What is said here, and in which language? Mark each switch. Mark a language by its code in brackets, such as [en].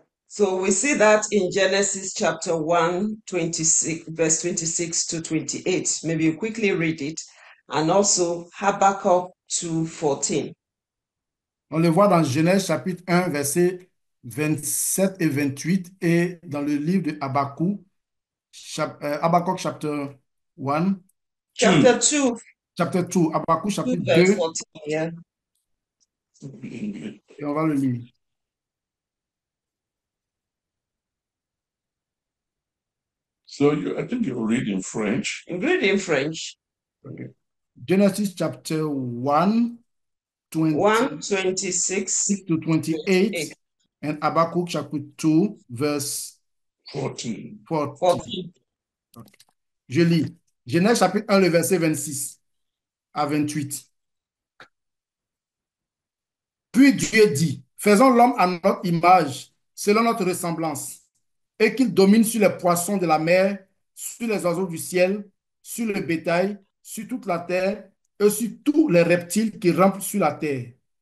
[en] So we see that in Genesis chapter 1, 26, verse 26 to 28. Maybe you quickly read it. And also Habakkuk 2:14. [fr] On le voit dans Genèse chapitre 1, versets 27 et 28 et dans le livre de Habakkuk, Habakkuk [en] chapter 1, Chapter 2, chapter 2, Habakkuk chapitre 2 verse 2, 14. Yeah. [fr] et on va le lire. [en] So I think you read in French. Read in French. Okay. Genesis chapter 1, 1:26 to 28, and Habakkuk chapter 2, verse 14. [fr] 14. [en] Okay. [fr] Je lis. Genèse chapitre 1, le verset 26 à 28. Puis Dieu dit, faisons l'homme à notre image, selon notre ressemblance, et qu'il domine sur les poissons de la mer, sur les oiseaux du ciel, sur le bétail, sur toute la terre, et sur tous les reptiles qui rampent sur la terre.